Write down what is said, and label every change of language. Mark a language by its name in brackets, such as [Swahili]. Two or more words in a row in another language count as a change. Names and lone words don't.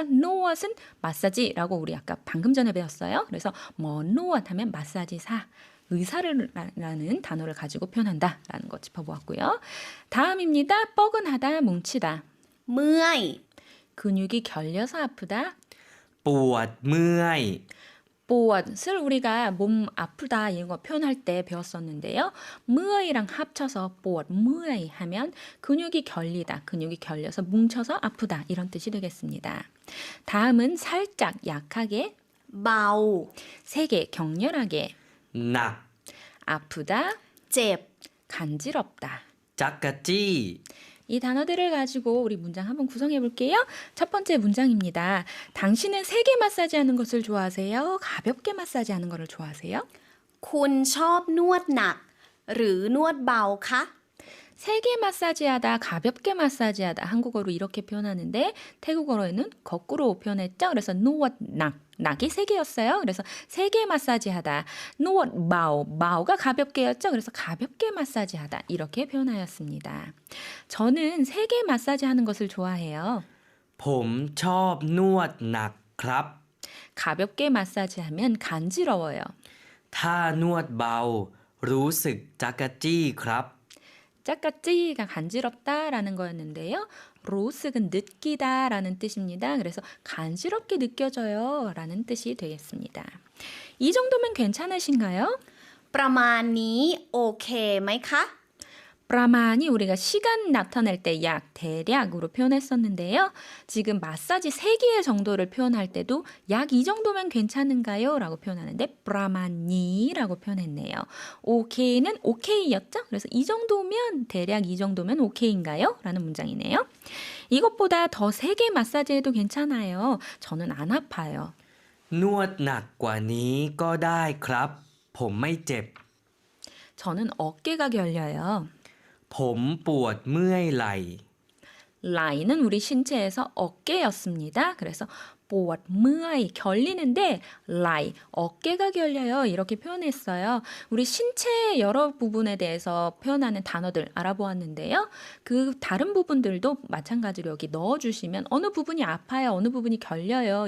[Korean] 노엇은 마사지라고 우리 아까 방금 전에 배웠어요. 그래서 뭐 노엇 하면 마사지사. 의사라는 단어를 가지고 표현한다라는 거 짚어보았고요. 다음입니다. 뻐근하다, 뭉치다. [Thai] เมื่อย [Korean] 근육이 결려서 아프다. [Thai] ปวดเมื่อย [Korean] 보엇을 우리가 몸 아프다 이런 거 표현할 때 배웠었는데요. 무어이랑 합쳐서 [Thai] ปวด เมื่อย [Korean] 하면 근육이 결리다, 근육이 결려서 뭉쳐서 아프다 이런 뜻이 되겠습니다. 다음은 살짝, 약하게, [Thai] เบา [Korean] 세게, 격렬하게, [Thai] หนัก [Korean] 아프다, [Thai] เจ็บ [Korean] 간지럽다. [Thai] จักกะจี้ [Korean] 이 단어들을 가지고 우리 문장 한번 구성해 볼게요. 첫 번째 문장입니다. 당신은 세게 마사지하는 것을 좋아하세요? 가볍게 마사지하는 것을 좋아하세요? [Thai] คุณชอบนวดหนัก หรือนวดเบาคะ [Korean] 세게 마사지하다, 가볍게 마사지하다 한국어로 이렇게 표현하는데 태국어로는 거꾸로 표현했죠. 그래서 [Thai] นวดหนัก, [Korean] 낙이 세 개였어요. 그래서 세게 마사지하다, [Thai] นวดเบา, [Korean] 마오가 가볍게였죠. 그래서 가볍게 마사지하다 이렇게 표현하였습니다. 저는 세게 마사지하는 것을 좋아해요. [Thai] ผมชอบนวดหนักครับ [Korean] 가볍게 마사지하면 간지러워요. [Thai] ถ้านวดเบา รู้สึกจักกะจี้ครับ [Korean] 짜까찌가 간지럽다라는 거였는데요. 로스는 느끼다라는 뜻입니다. 그래서 간지럽게 느껴져요 라는 뜻이 되겠습니다. 이 정도면 괜찮으신가요? [Thai] ประมาณนี้โอเคไหมคะ [Korean] 브라만이 우리가 시간 나타낼 때 약, 대략으로 표현했었는데요. 지금 마사지 3개의 정도를 표현할 때도 약 이 정도면 괜찮은가요? 라고 표현하는데 브라만이라고 표현했네요. 오케이는 오케이였죠? 그래서 이 정도면 대략 이 정도면 오케이인가요? 라는 문장이네요. 이것보다 더 세게 마사지해도 괜찮아요. 저는 안 아파요. [Thai] นวดหนักกว่านี้ก็ได้ครับ ผมไม่เจ็บ [Korean] 저는 어깨가 결려요. [Thai] ผมปวดเมื่อยไหล่ [Korean] 라이는 우리 신체에서 어깨였습니다. 그래서 [Thai] ปวด เมื่อย [Korean] 결리는데 라이, 어깨가 결려요. 이렇게 표현했어요. 우리 신체의 여러 부분에 대해서 표현하는 단어들 알아보았는데요. 그 다른 부분들도 마찬가지로 여기 넣어주시면 어느 부분이 아파요, 어느 부분이 결려요.